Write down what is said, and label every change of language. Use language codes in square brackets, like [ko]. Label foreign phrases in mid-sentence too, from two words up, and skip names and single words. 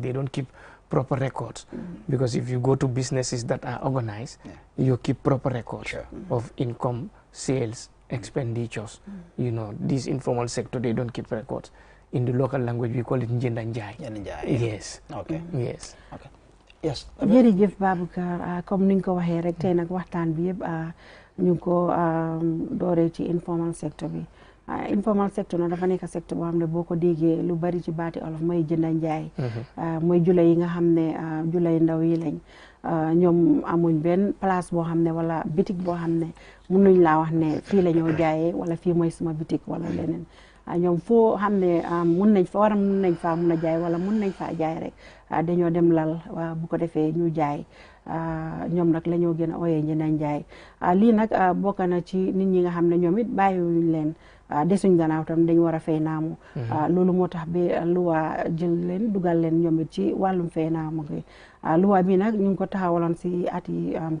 [en] They don't keep proper records because if you go to businesses that are organized, you keep proper records of income, sales, expenditures. You know, this informal sector, they don't keep records. In the local language, we call it njendanjai. Yes. Okay. Yes. Okay. Yes. [wo] jërëjëf Baboucarr comme ni nga ko waxee rek tey nag waxtaan bi yëpp ñu ngi ko dooree ci [en] informal sector [wo] bi [en] informal sector [wo] nag dafa nekk secteur boo xam ne boo ko déggee lu bari ci baati olof mooy jënd ak jaay mooy jula yi nga xam ne jula yu ndaw yi lañ ñoom amuñ benn place boo xam ne wala bitik boo xam ne mënuñ laa wax ne fii la ñoo jaayee wala fii mooy suma bitik wala leneen ñoom foo xam ne mun nañ fa mun nañ faa mun a jaay wala mun nañ faa jaay rek dañoo dem lal bu ko defee ñu jaay ñoom nag la ñoo gën a ooyee njënd jaay lii nag bokk na ci nit ñi nga xam ne ñoom it bàyyiwuñ leen desuñ gannaaw tam dañ war a fay naamu loolu moo tax ba luwa jël leen dugal leen ñoom it ci wàllum fay naamu gi luwa bi nag ñu ngi ko taxawaloon si at yi